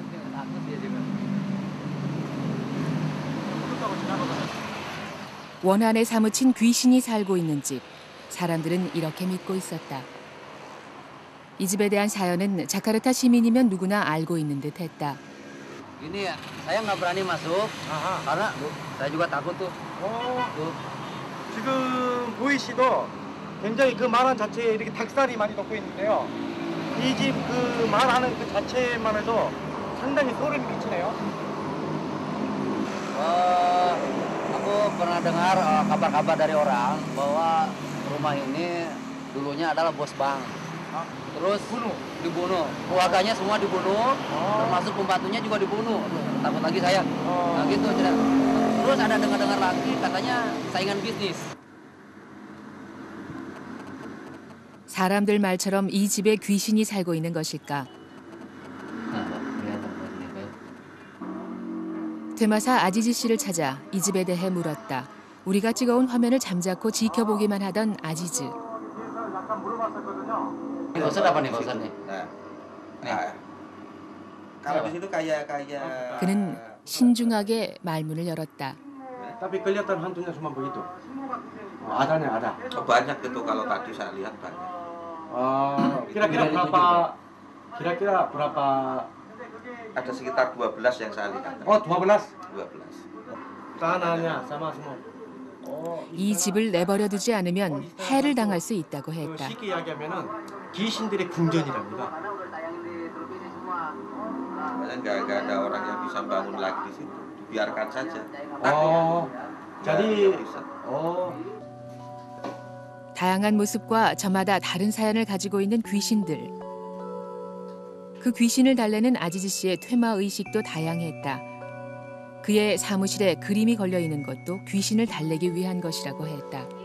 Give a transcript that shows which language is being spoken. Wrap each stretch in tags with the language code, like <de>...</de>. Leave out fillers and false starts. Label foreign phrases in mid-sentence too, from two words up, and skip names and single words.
<ko>원한에 사무친 귀신이 살고 있는 집. 사람들은 이렇게 믿고 있었다. 이 집에 대한 사연은 자카르타 시민이면 누구나 알고 있는 듯했다.</ko> <id>Ini ya, saya nggak berani masuk karena saya juga takut tuh.</id> <ko>지금 보이시도 굉장히 그 말 자체에 이렇게 닭살이 많이 돋고 있는데요. 이 집 그 말하는 그 자체만 해도 상당히 소름이 끼치네요.</ko> <id>Aku pernah dengar kabar-kabar dari orang bahwa rumah ini dulunya adalah bos bank. Terus dibunuh. Keluarganya semua dibunuh, termasuk pembantunya juga dibunuh. Takut lagi saya. Nah gitu. Terus ada dengar-dengar lagi katanya saingan bisnis.</id> <ko>사람들 말처럼 이 집에 귀신이 살고 있는 것일까? 퇴마사 아지즈 씨를 찾아 이 집에 대해 물었다. 우리가 찍어온 화면을 잠자코 지켜보기만 하던 아지즈.</ko> <id>Kosan apa nih kosannya? Kalau di situ kayak</id> <ko>그는 신중하게 말문을 열었다.</ko> <id>Tapi kelihatan hantunya cuma begitu. Adanya ada. Banyak itu kalau tadi saya lihat banyak. Kira-kira berapa ada sekitar 12 yang saya lihat. Oh, 12. 12. Tanahnya sama semua.</id> <ko>이 집을 내버려 두지 않으면 해를 당할 수 있다고 했다. 쉽게 이야기하면은 귀신들의 궁전이랍니다.</ko> <id>Nggak ada orang yang bisa bangun lagi di situ, biarkan saja. Oh, jadi</id> <ko>다양한 모습과 저마다 다른 사연을 가지고 있는 귀신들. 그 귀신을 달래는 아지즈 씨의 퇴마 의식도 다양했다. 그의 사무실에 그림이 걸려 있는 것도 귀신을 달래기 위한 것이라고 했다.</ko>